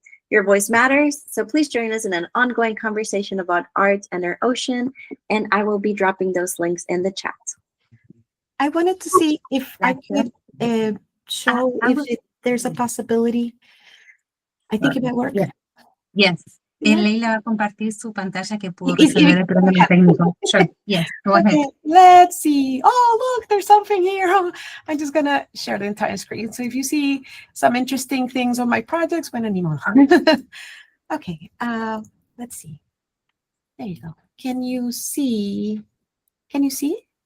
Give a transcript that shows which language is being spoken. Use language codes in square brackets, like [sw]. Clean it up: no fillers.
[en] Your voice matters, so please join us in an ongoing conversation about art and our ocean, and I will be dropping those links in the chat. I wanted to see if I could show if there's a possibility. I think it might work. Yes. Yeah. [es] Leila va a compartir su pantalla que pudo resolver el problema técnico. [en] Sure. Yes. Go ahead. Okay, let's see. Oh, look, there's something here. I'm just gonna share the entire screen. So if you see some interesting things on my projects, when anymore. Okay. Let's see. There you go. Can you see? Can you see?